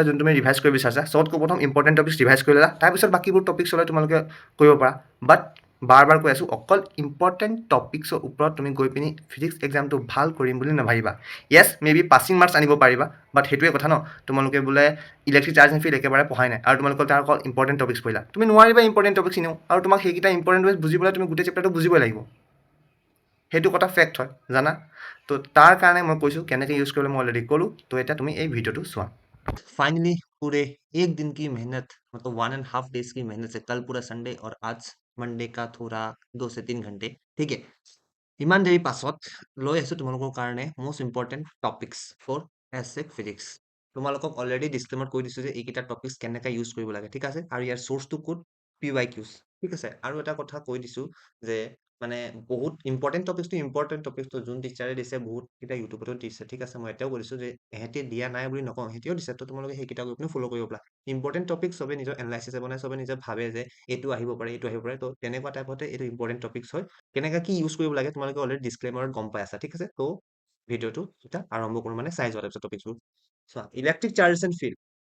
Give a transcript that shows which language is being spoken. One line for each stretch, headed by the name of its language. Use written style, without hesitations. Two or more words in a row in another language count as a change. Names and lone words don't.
Assamese: যোন তুমি ৰিভাইজ কৰিব বিচাৰিছা চবতকৈ প্ৰথম
English: important topics revise
Assamese: কৰি ল'লা তাৰপিছত বাকীবোৰ টপিক্স হ'লে তোমালোকে কৰিব পাৰা বাট বাৰ কৈ আছোঁ অকল
English: important topicsৰ
Assamese: ওপৰত তুমি গৈ পিনি
English: physics examটো
Assamese: ভাল কৰিম বুলি নাভাবিবা
English: yes may be passing marks
Assamese: আনিব পাৰিবা বাট সেইটোৱে কথা ন তোমালোকে বোলে
English: electric charge and field
Assamese: একেবাৰে পঢ়াই নাই আৰু তোমালোকৰ তাৰ অকল
English: important topics
Assamese: পঢ়িলা তুমি নোৱাৰিবা
English: important topics
Assamese: এনেও আৰু তোমাক সেইকেইটা
English: important topics
Assamese: বুজিবলৈ তুমি গোটেই চেপ্টাৰটো বুজিবই লাগিব সেইটো কথা ফেক্ট হয় জানা তো তাৰ কাৰণে মই কৈছোঁ কেনেকৈ ইউজ কৰিবলৈ মই অলৰেডি ক'লোঁ তো এতিয়া তুমি এই ভিডিঅ'টো চোৱা
Hindi: फाइनली पूरे एक दिन की मेहनत मतलब 1.5 डेज की मेहनत से कल पूरा संडे और आज मंडे का थोड़ा 2 से 3 घंटे ठीक है
Assamese: ইমান দেৰি পাছত লৈ আহিছোঁ তোমালোকৰ কাৰণে
English: most important topics for AHSEC physics
Assamese: তোমালোকক
English: already disclaimer
Assamese: কৈ দিছোঁ যে এইকেইটা টপিক্স কেনেকৈ ইউজ কৰিব লাগে ঠিক আছে আৰু ইয়াৰ চ'ৰ্চটো ক'ত PYQs ঠিক আছে আৰু এটা কথা কৈ দিছোঁ যে মানে বহুত
English: important topicsটো
Assamese: যোন টিচাৰে দিছে বহুতকেইটা ইউটিউবতো দিছে ঠিক আছে মই এতিয়াও কৈছোঁ যে এহেঁতি দিয়া নাই বুলি নকওঁ সিহঁতিও দিছে তো তোমালোকে সেইকেইটা গৈ পিনি ফ'ল' কৰিব পাৰা
English: important topic
Assamese: চবে নিজৰ এনালাইচিছে বনাই চবে নিজে ভাবে যে এইটো আহিব পাৰে তো তেনেকুৱা টাইপতে এইটো
English: important topics
Assamese: হয় কেনেকৈ কি ইউজ কৰিব লাগে তোমালোকে
English: already disclaimerত
Assamese: গম পাই আছা ঠিক আছে তো ভিডিঅ'টো এটা আৰম্ভ কৰোঁ মানে চাই যোৱা তাৰপিছত টপিকবোৰ চোৱা
English: electric charges and field